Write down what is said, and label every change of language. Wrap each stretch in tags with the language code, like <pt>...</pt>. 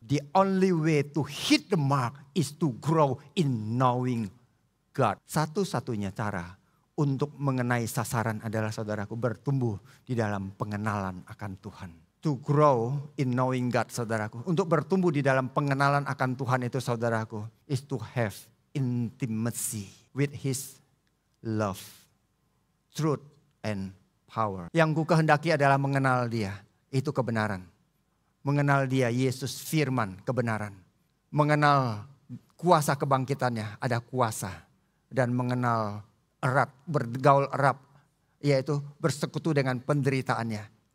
<en>The only way to hit the mark is to grow in knowing God.</en> <id>Satu-satunya cara untuk mengenai sasaran adalah saudaraku bertumbuh di dalam pengenalan akan Tuhan.</id> <en>To grow in knowing God</en> <id>saudaraku. Untuk bertumbuh di dalam pengenalan akan Tuhan itu saudaraku.</id> <en>Is to have intimacy with His love, truth and power.</en> <id>Yang ku kehendaki adalah mengenal dia. Itu kebenaran. Mengenal dia, Yesus firman kebenaran. Mengenal kuasa kebangkitannya, ada kuasa. Dan mengenal erat, bergaul erat. Yaitu bersekutu dengan penderitaannya.</id>